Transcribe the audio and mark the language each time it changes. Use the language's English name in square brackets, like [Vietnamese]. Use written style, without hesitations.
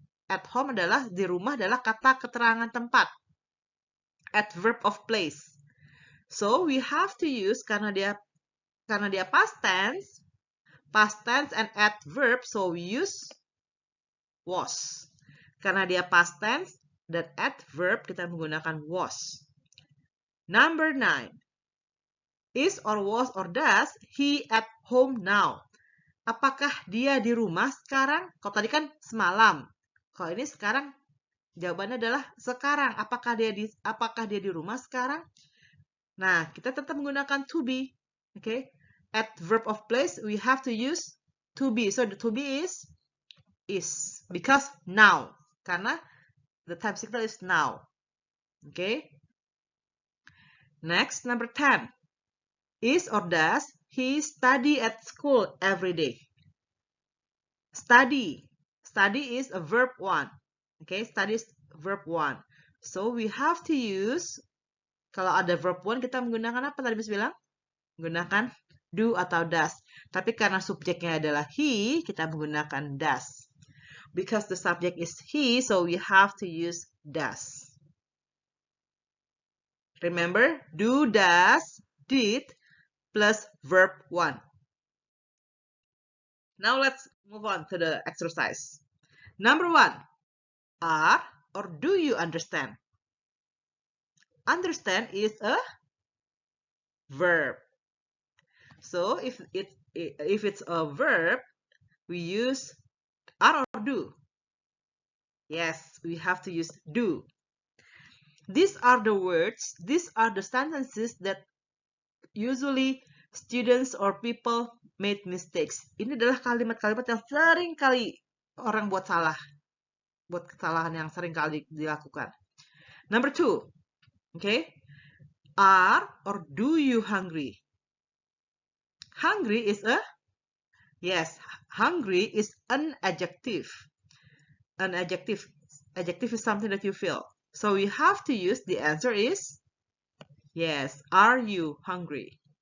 [Indonesian] At home adalah di rumah, adalah kata keterangan tempat. [English] Adverb of place. So we have to use [Indonesian] karena dia [English] past tense and adverb, so we use was. [Indonesian] Karena dia past tense dan adverb, kita menggunakan was. [English] Number 9. Is or was or does he at home now? [Indonesian] Apakah dia di rumah sekarang? Kalau tadi kan semalam. Kalau ini sekarang, jawabannya adalah sekarang. Apakah dia di rumah sekarang? Nah, kita tetap menggunakan to be. [English] Okay? Adverb of place, we have to use to be. So the to be is because now. Karena the time signal is now. Okay? Next, number 10. Is or does he study at school every day? Study. Study is a verb 1. Okay, study is verb 1. So we have to use, [Indonesian] kalau ada verb 1 kita menggunakan apa tadi Miss bilang? Menggunakan do atau does. Tapi karena subjeknya adalah he, kita menggunakan does. [English] Because the subject is he, so we have to use does. Remember, do, does, did, plus verb 1. Now let's move on to the exercise. Number 1. Are or do you understand? Understand is a verb. So if it's a verb, we use are or do. Yes, we have to use do. These are the words, these are the sentences that usually students or people made mistakes. [Indonesian] Ini adalah kalimat-kalimat yang sering kali orang buat kesalahan yang sering kali dilakukan. [English] Number 2, okay, are or do you hungry? Hungry is hungry is an adjective. An adjective is something that you feel. So we have to use, the answer is yes, are you hungry?